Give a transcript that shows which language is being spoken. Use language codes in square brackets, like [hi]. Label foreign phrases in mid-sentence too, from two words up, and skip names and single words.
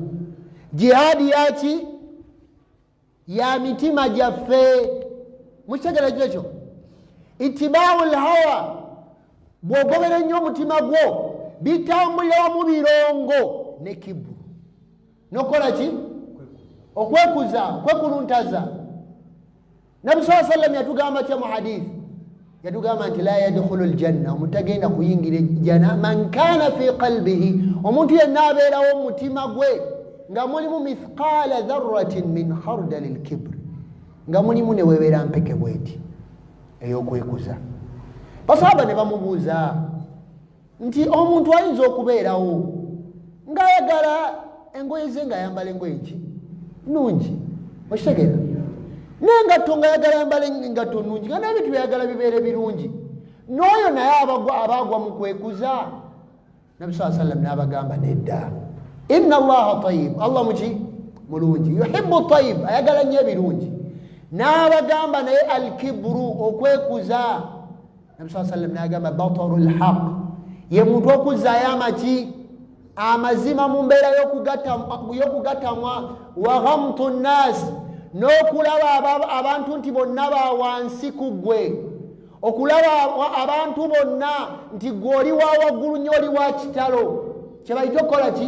[lg] Jihaadi yaki? Ya mitima gyaffe. Mukitegeera ekintu ekyo? [ar] اتباع الهوى, [lg] bw'ogobera ennyo omutima gwo bitambulira mu birongo ne kibbu. Nokola ki? Okwekuza, kwekuluntaza. Nabi [ar] صلى الله عليه وسلم [lg] yatugamba atya mu hadithi? Yatugamba nti [ar] لا يدخل الجنة, [lg] omutagenda kuyingira ejjana, [ar] من كان في قلبه, [lg] omuntu yenna abeerawo mu mutima gwe nga mulimu [ar] مثقال ذرة من خردل الكبر, [lg] nga mulimu ne weebeera mpeke bweti ey'okwekuza. Basahaba ne bamubuuza, nti omuntu ayinza okubeerawo ng'ayagala engoye ze ng'ayambala engoye ki nnungi, okitegeera, n'engatto ng'ayagala yambala engatto nnungi, nga n'ebintu byayagala bibeere birungi. N'oyo naye abaagwa mu kwekuza, Nabi [ar] صلى الله عليه وسلم [lg] n'abagamba nedda, [ar] إن الله طيب, [lg] Allah muki mulungi, [ar] يحب طيب, [lg] ayagala nnyo ebirungi. N'abagamba naye alkibru, okwekuza, Nabi [ar] صلى الله عليه وسلم [lg] n'agamba [ar] بطر الحق, [lg] ye muntu okuzzaayo amaki amazima mu mbeera y'okugatamwa, [ar] وغمط الناس, [lg] n'okulaba abantu nti bonna ba wansi ku ggwe, okulaba abantu bonna nti gwe oli wa waggulu nnyo, oli wa kitalo, kye bayita okukola ki?